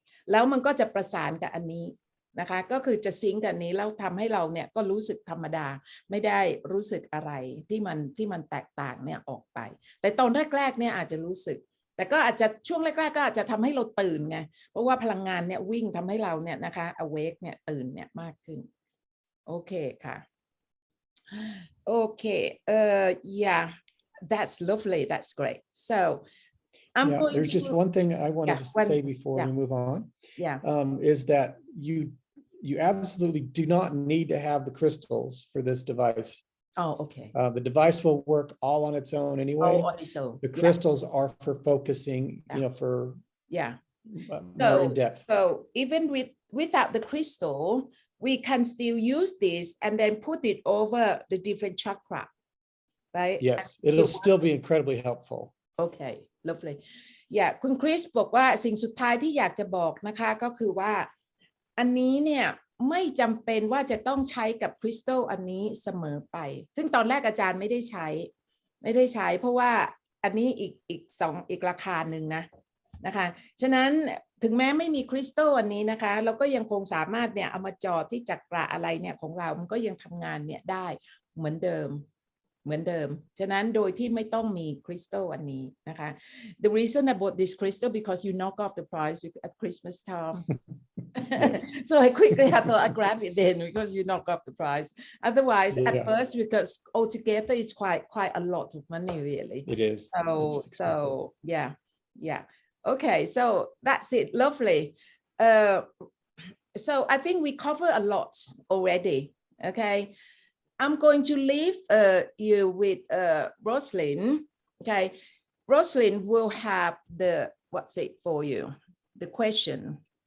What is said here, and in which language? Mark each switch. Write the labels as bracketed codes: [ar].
[th] แล้วมันก็จะประสานกับอันนี้นะคะก็คือจะซิงก์กับอันนี้แล้วทำให้เราเนี่ยก็รู้สึกธรรมดาไม่ได้รู้สึกอะไรที่มันแตกต่างเนี่ยออกไปแต่ตอนแรกๆเนี่ยอาจจะรู้สึกแต่ก็อาจจะช่วงแรกๆก็อาจจะทำให้เราตื่นไงเพราะว่าพลังงานเนี่ยวิ่งทำให้เราเนี่ยนะคะ awake เนี่ยตื่นเนี่ยมากขึ้นโอเคค่ะโอเค [en] yeah that's lovely that's great so I'm Yeah, going there's to just one thing I wanted to say before we move on. Yeah. Is that you absolutely do not need to have the crystals for this device. Oh, okay. The device will work all on its own anyway. Oh, on its own. The crystals are for focusing, for more in depth. So even without the crystal, we can still use this and then put it over the different chakra, right? Yes, it'll still be incredibly helpful. Okay, lovely. [th] Yeah, คุณคริสบอกว่าสิ่งสุดท้ายที่อยากจะบอกนะคะก็คือว่าอันนี้เนี่ยไม่จำเป็นว่าจะต้องใช้กับคริสตัลอันนี้เสมอไปซึ่งตอนแรกอาจารย์ไม่ได้ใ ช้เพราะว่าอันนี้อีกราคาหนึ่งนะคะฉะนั้นถึงแม้ไม่มีคริสตัลอันนี้นะคะเราก็ยังคงสามารถเนี่ยเอามาจอที่จักระอะไรเนี่ยของเรามันก็ยังทำงานเนี่ยได้เหมือนเดิม ฉะนั้นโดยที่ไม่ต้องมีคริสตัลอันนี้นะคะ [en] The reason about this crystal because you knock off the price at Christmas time so I quickly thought I grab it then because you knock off the price otherwise at first because altogether it's quite a lot of money really it is so yeah okay so that's it lovely so I think we cover a lot already okay I'm going to leave you with Roslyn. Okay, Roslyn will have what's it for you? The question.